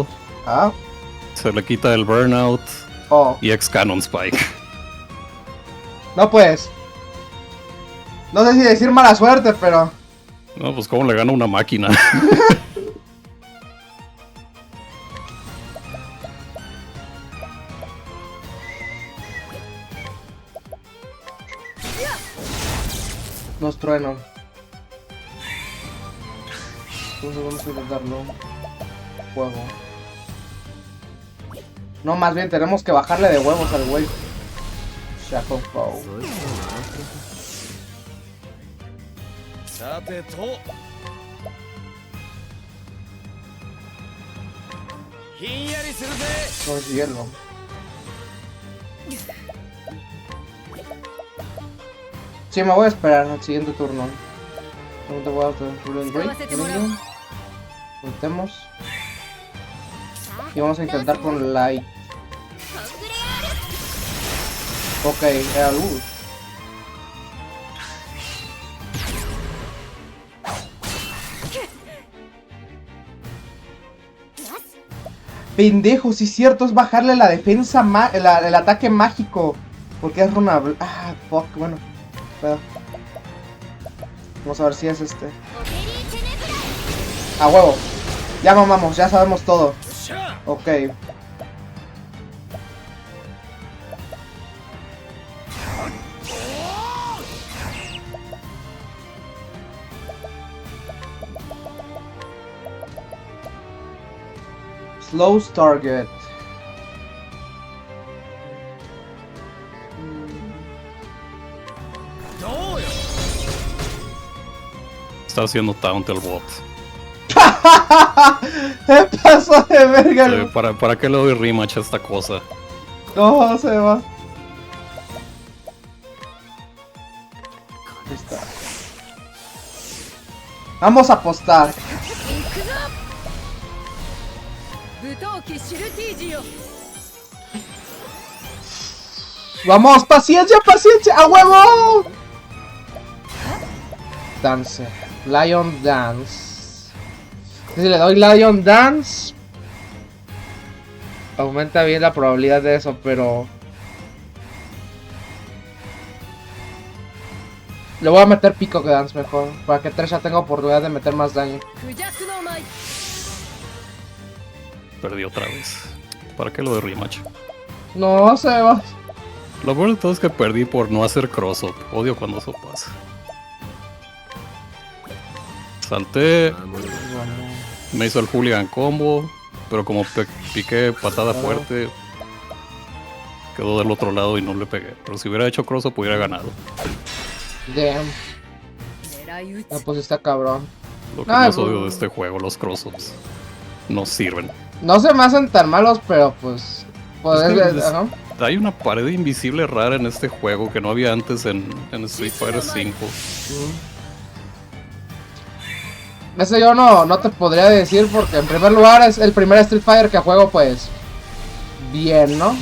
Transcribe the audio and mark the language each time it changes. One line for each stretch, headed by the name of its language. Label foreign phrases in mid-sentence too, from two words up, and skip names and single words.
Spanish: Ah, Se le quita el burnout. oh. Y
English: ex cannon spike.
Spanish: No, pues. No sé si decir mala suerte, pero. No, pues cómo le gana una máquina. Nos truenan. Entonces vamos a intentarlo. Fuego. No, más bien tenemos que bajarle de huevos al güey. Shackle Foe.
Japanese: さてとひんやりするぜ
Spanish: No es hielo. Sí, me voy a esperar al siguiente turno. No te voy a hacer el break. Voltemos. Y vamos a intentar con light.
Japanese: コングレアル
Spanish: Ok, era luz. Pendejo, si es cierto, es bajarle la defensa, el ataque mágico. Porque es runa. Ah, fuck, bueno. Pedo. Vamos a ver si es este.
Japanese: オペリーテネブラ
Spanish: A huevo. Ya mamamos, ya sabemos todo.
Japanese: しゃ
English: Ok. Slows target.
Spanish: Está haciendo taunt el bot. ¿Qué pasó de verga? Sí, ¿para qué le doy rematch a esta cosa? No, se va. Ahí está. Vamos a apostar.
Japanese: 行くぞ武闘機シルティージよ
Spanish: Vamos, paciencia, paciencia, a huevo.
English: Dance. Lion Dance.
Spanish: Si le doy Lion Dance, aumenta bien la probabilidad de eso, pero le voy a meter Pico que Dance mejor, para que Tresha tenga oportunidad de meter más daño.
Japanese: クジャクの舞
Spanish: Perdí otra vez. ¿Para qué lo doy rematch? No, Sebas. Lo peor de todo es que perdí por no hacer cross-up. Odio cuando eso pasa. Salté, me hizo el hooligan combo, pero como piqué patada fuerte, quedó del otro lado y no le pegué. Pero si hubiera hecho cross-up hubiera ganado. Damn.
Japanese: 狙い撃
Spanish: Ah,
Japanese: つ
Spanish: pues está cabrón. Lo que Ay, más pues- odio de este juego, los cross-ups. No sirven. No se me hacen tan malos, pero pues... Es que ajá. hay una pared invisible rara en este juego que no había antes en Street Fighter V. Eso yo no te podría decir porque en primer lugar es el primer Street Fighter que juego pues bien, ¿no?